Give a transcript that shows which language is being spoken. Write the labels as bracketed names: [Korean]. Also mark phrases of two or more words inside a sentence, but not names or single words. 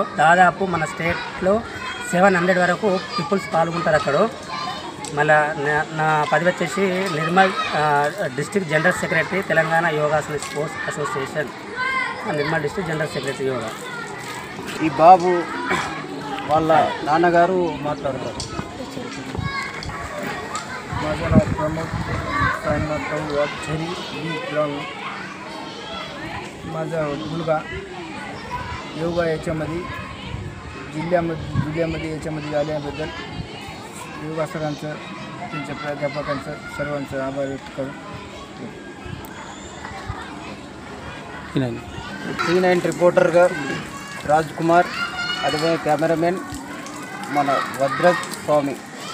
[Telugu] దాదాపు మన స్టేట్లో 700 వరకు పీపుల్స్ పాల్గొంటారు అక్కడ. మళ్ళీ నా పదవి వచ్చేసి నిర్మల్ [English] district general secretary, [Telugu] తెలంగాణ యోగాసన స్పోర్ట్స్ అసోసియేషన్, నిర్మల్ [English] district general secretary [Telugu] యోగా. ఈ బాబు వాళ్ళ నాన్నగారు మాట్లాడతారు. [Marathi] माझं नाव प्रमोद साईनाथ वाघेरी, माझा मुलगा योगा याच्यामध्ये जिल्ह्यामध्ये याच्यामध्ये आल्याबद्दल योगा सरांचं, त्यांच्या प्राध्यापकांचं, सर्वांचं आभार व्यक्त करू. [Telugu] T9 రిపోర్టర్గా రాజ్ కుమార్, అదే కెమెరామెన్ మన వద్రజ్ స్వామి.